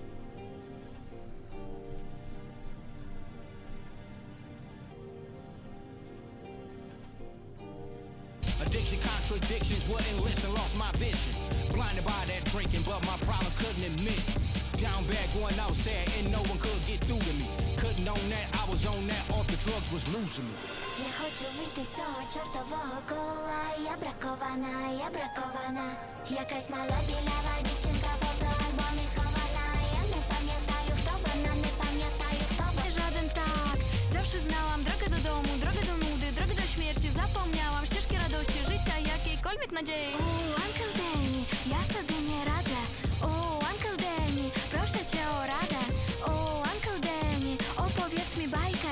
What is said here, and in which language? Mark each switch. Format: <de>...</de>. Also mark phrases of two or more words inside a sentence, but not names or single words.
<en>Addiction, contradictions, wouldn't listen, lost my vision. Blinded by that drinking, but my problems couldn't admit. Down bad, going outside, and no one could get through to me. Couldn't own that, I was on that, off the drugs was losing me.</en> <uk>Ja хочу вийти з цього чортового кола. Я бракована. Якась мала білява дівчинка, фотоальбомі схована. Я не пам'ятаю, хто вона, не пам'ятаю, хто вона.</uk> <pl>Żaden tak, zawsze znałam drogę do domu, drogę do nudy, drogę do śmierci. Zapomniałam ścieżki radości, życia, jakiejkolwiek nadziei. Uncle Danny, ja sobie nie radzę. Uncle Danny, proszę cię o radę. Uncle Danny, opowiedz mi bajkę.</pl>